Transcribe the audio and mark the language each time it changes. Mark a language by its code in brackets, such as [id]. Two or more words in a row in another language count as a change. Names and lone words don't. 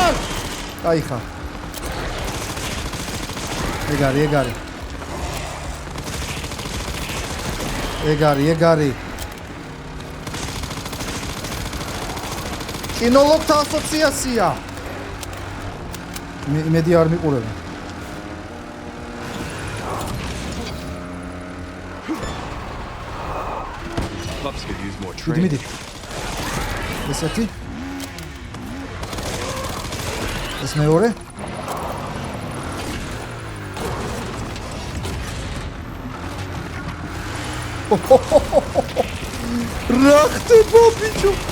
[ka] აი ხა. ეგარი. კინოლოგთა ასოციაცია. მედი არ მიყურებენ. [en] Pups could use more training. [ka] მიდი. ესეთი. ეს მეორე. რა ხდება ბიჭო?